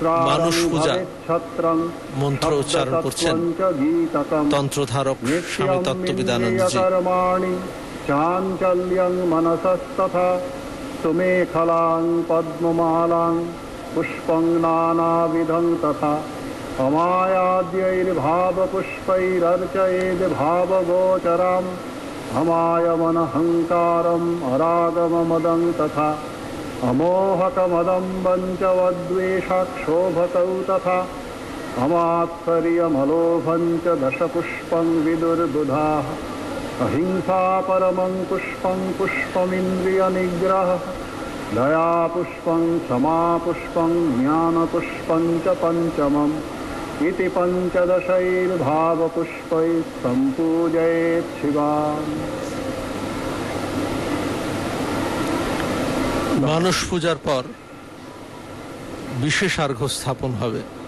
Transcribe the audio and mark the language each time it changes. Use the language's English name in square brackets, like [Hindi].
[Bangla] মানুষ পূজা মন্ত্র উচ্চারণ করছেন তন্ত্রধারক স্বামী তত্ত্ববিদানন্দজি। [Sanskrit] চাঞ্চল্যং মনসস্তথা সুমেখলাং পদ্মমালাং পুষ্পং নানাবিধং তথা অমায়াদ্যৈর্ভাবপুষ্পৈরর্চয়েদ ভাবগোচরাম অমায়মনহংকারম অরাগমমদং তথা अमोहकमदम्बं च वद्वेषाक्षोभतौ तथा अमात्सर्यमलोभं च दशपुष्पं विदुर्बुधाः अहिंसा परमं पुष्पं पुष्पमिन्द्रियनिग्रहः दया पुष्पं क्षमा पुष्पं ज्ञानपुष्पं च पञ्चमम् इति पञ्चदशैर्भावपुष्पैः सम्पूजयेत् शिवाम्। [Bangla] মানস পূজার পর বিশেষ আর্ঘ্য স্থাপন হবে।